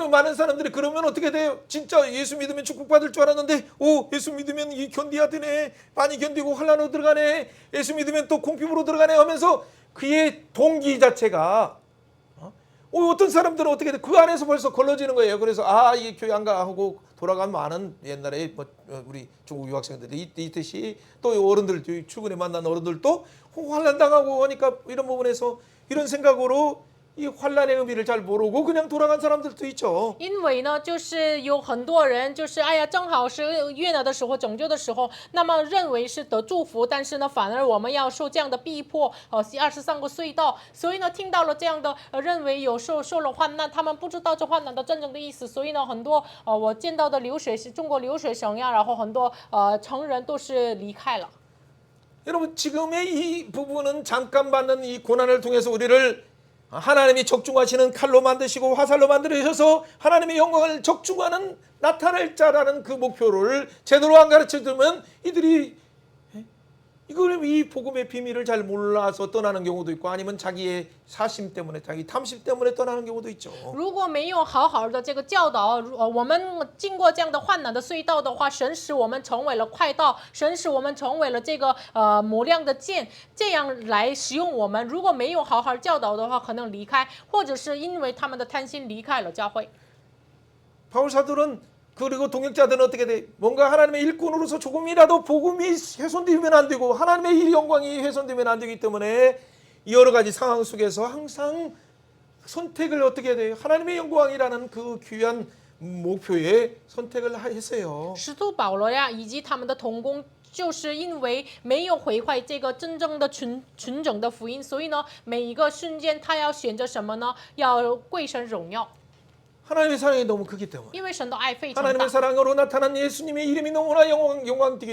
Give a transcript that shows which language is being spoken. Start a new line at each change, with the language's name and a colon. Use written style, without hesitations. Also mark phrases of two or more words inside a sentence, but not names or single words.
Korean: 그럼 많은 사람들이 그러면 어떻게 돼요? 진짜 예수 믿으면 축복받을 줄 알았는데 오 예수 믿으면 이 견디야 되네. 많이 견디고 환난으로 들어가네. 예수 믿으면 또 공핍으로 들어가네 하면서 그의 동기 자체가 어떤 사람들은 어떻게 돼? 그 안에서 벌써 걸러지는 거예요. 그래서 이게 교회 안 가고 돌아간 많은 옛날에 우리 중국 유학생들이 있듯이 또 어른들 출근에 만난 어른들도 환난 당하고 하니까 이런 부분에서 이런 생각으로 이 환난의 의미를 잘 모르고 그냥 돌아간 사람들도 있죠.
Chinese: 因为呢，就是有很多人，就是哎呀，正好是悦纳的时候、拯救的时候，那么认为是得祝福，但是呢，反而我们要受这样的逼迫，23个隧道，所以呢，听到了这样的认为有受了患难，他们不知道这患难的真正的意思，所以呢，很多我见到的中国留学生呀，然后很多成人都是离开了。
Korean: 여러분 지금의 이 부분은 잠깐 받는 이 고난을 통해서 우리를 하나님이 적중하시는 칼로 만드시고 화살로 만들어주셔서 하나님의 영광을 적중하는 나타낼 자라는 그 목표를 제대로 안 가르쳐주면 이들이 이걸 이 복음의 비밀을 잘 몰라서 떠나는 경우도 있고 아니면 자기의 사심 때문에 자기 탐심 때문에 떠나는 경우도 있죠.
Chinese: 如果没有好好的这个教导，我们经过这样的患难的隧道的话，神使我们成为了快道，神使我们成为了这个磨亮的剑，这样来使用我们。如果没有好好教导的话，可能离开，或者是因为他们的贪心离开了教会。
Korean: 바울 사도는 그리고 동역자들은 어떻게 돼? 뭔가 하나님의 일꾼으로서 조금이라도 복음이 훼손되면 안 되고 하나님의 이 영광이 훼손되면 안 되기 때문에 여러 가지 상황 속에서 항상 선택을 어떻게 해야 돼요? 하나님의 영광이라는 그 귀한 목표에 선택을 했어요.
Chinese: 使徒保罗呀，以及他们的同工。就是因为没有毁坏这个真正的纯整的福音，所以呢，每一个瞬间他要选择什么呢？要归神荣耀。
Korean: 하나님의 사랑이 너무 크기 때문에
Chinese: 因为神的爱非常大，
Korean: 하나님의 사랑으로 나타난 예수님의 이름이 너무나 영광되기